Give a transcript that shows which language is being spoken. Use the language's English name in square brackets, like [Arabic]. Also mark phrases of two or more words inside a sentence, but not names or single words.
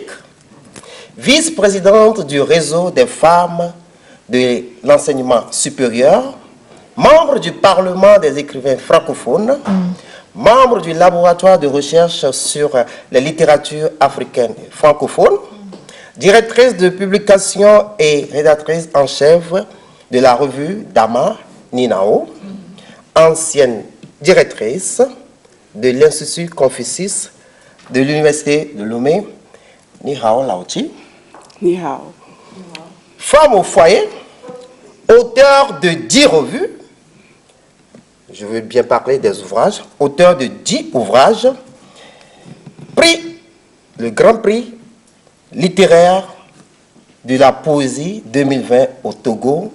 [French] vice-présidente du réseau des femmes de l'enseignement supérieur, membre du Parlement des écrivains francophones, membre du laboratoire de recherche sur les littératures africaines et francophones, directrice de publication et rédactrice en chef de la revue Dama Ninao, ancienne directrice de l'Institut Confucius de l'Université de Lomé. [Chinese] 你好老师. 你好. [French] Femme au foyer, auteur de 10 revues. Je veux bien parler des ouvrages. Auteur de 10 ouvrages. Le Grand Prix littéraire de la poésie 2020 au Togo.